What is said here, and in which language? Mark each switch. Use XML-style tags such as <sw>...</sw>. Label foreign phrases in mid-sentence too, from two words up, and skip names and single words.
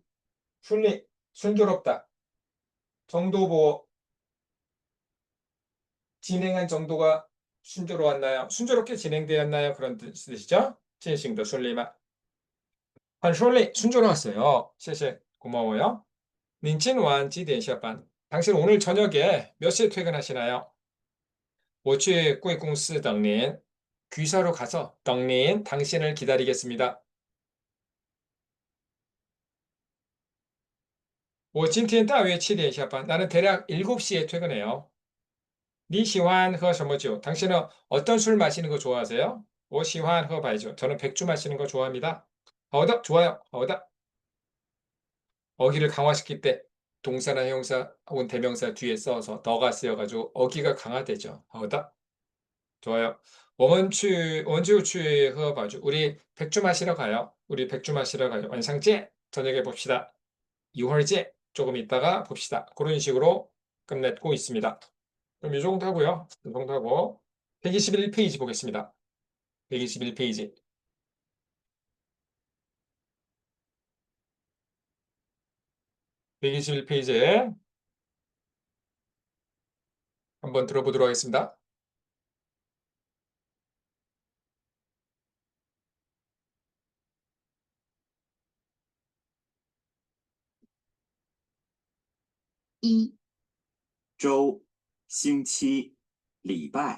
<ko>순조롭다. 정도보호, 진행한 정도가 순조로웠나요? 순조롭게 진행되었나요? 그런 뜻이죠? 진행도 순리마. 한 순리, 순조로웠어요.</ko> <zh>谢谢,</zh> <ko>고마워요.</ko> <zh>닌今晚 几点 下班?</zh> <ko>당신 오늘 저녁에 몇 시에 퇴근하시나요?</ko> <zh>我去贵公司等您.</zh> <ko>귀사로 가서</ko> <zh>等您,</zh> <ko>당신을 기다리겠습니다.</ko> <zh>我今天大约 7点 下班.</zh> <ko>나는 대략 7시에 퇴근해요.</ko> <zh>你喜欢喝什么酒?</zh> <ko>당신은 어떤 술 마시는 거 좋아하세요?</ko> <zh>我喜欢喝白酒.</zh> <ko>저는 백주 마시는 거 좋아합니다.</ko> <zh>好的, 좋아요. 好的.</zh> <ko>어기를 강화시킬 때 동사나 형사 혹은 대명사 뒤에 써서 더가 쓰여가지고 어기가 강화되죠.</ko> <zh>好的. 좋아요. 我们去喝白酒.</zh> <ko>우리 백주 마시러 가요. 우리 백주 마시러 가요. 완상제 저녁에 봅시다.</ko> <zh>2会儿见.</zh> <ko>조금 있다가 봅시다. 그런 식으로 끝내고 있습니다. 그럼 이 정도 하고요. 이 정도 하고 121페이지 보겠습니다. 121페이지. 121페이지에 한번 들어보도록 하겠습니다.</ko> <zh>一、周、星期、礼拜。</zh>